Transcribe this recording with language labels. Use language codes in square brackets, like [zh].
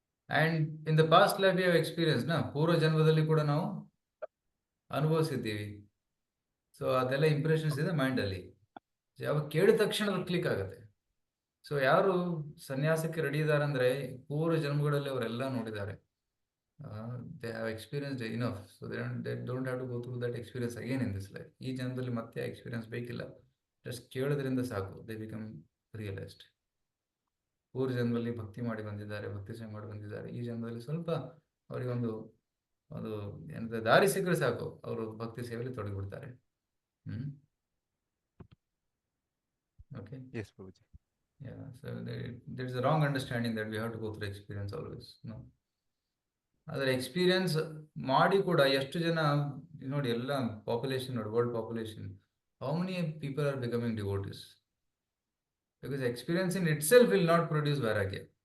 [en] And in the past life we have experienced, na [kn] ಪೂರ್ವ ಜನ್ಮದಲ್ಲಿ ಕೂಡ ನಾವು ಅನುಭವಿಸಿದ್ದೀವಿ. ಸೊ ಅದೆಲ್ಲ ಇಂಪ್ರೆಷನ್ಸ್ ಇದೆ ಮೈಂಡಲ್ಲಿ, ಯಾವಾಗ ಕೇಳಿದ ತಕ್ಷಣ ಅದು ಕ್ಲಿಕ್ ಆಗುತ್ತೆ. ಸೊ ಯಾರು ಸನ್ಯಾಸಕ್ಕೆ ರೆಡಿ ಇದ್ದಾರೆ ಅಂದರೆ ಪೂರ್ವ ಜನ್ಮಗಳಲ್ಲಿ ಅವರೆಲ್ಲ ನೋಡಿದ್ದಾರೆ, [en] They have experienced enough, so they don't have to go through that experience again in this life. [kn] ಈ ಜನ್ಮದಲ್ಲಿ ಮತ್ತೆ ಎಕ್ಸ್ಪೀರಿಯನ್ಸ್ ಬೇಕಿಲ್ಲ, ಜಸ್ಟ್ ಕೇಳೋದ್ರಿಂದ ಸಾಕು, [en] They become realized. [kn] ಪೂರ್ವ ಜನ್ಮದಲ್ಲಿ ಭಕ್ತಿ ಮಾಡಿ ಬಂದಿದ್ದಾರೆ, ಭಕ್ತಿ ಸೇವೆ ಮಾಡಿ ಬಂದಿದ್ದಾರೆ, ಈ ಜನ್ಮದಲ್ಲಿ ಸ್ವಲ್ಪ ಅವರಿಗೊಂದು ಏನಂತ ದಾರಿ ಸಿಕ್ಕರೆ ಸಾಕು, ಅವರು ಭಕ್ತಿ ಸೇವೆಯಲ್ಲಿ ತೊಡಗಿಬಿಡ್ತಾರೆ. [en] Okay. Yes Prabhuji. Yeah, so there is a wrong understanding that we have to go through experience always. No. [kn] ಆದರೆ ಎಕ್ಸ್ಪೀರಿಯನ್ಸ್ ಮಾಡಿ ಕೂಡ ಎಷ್ಟು ಜನ ನೋಡಿ, ಎಲ್ಲ ಪಾಪ್ಯುಲೇಷನ್ ನೋಡಿ, world population, [en] How many people are becoming devotees? Because experience in itself will not produce ವೈರಾಗ್ಯ.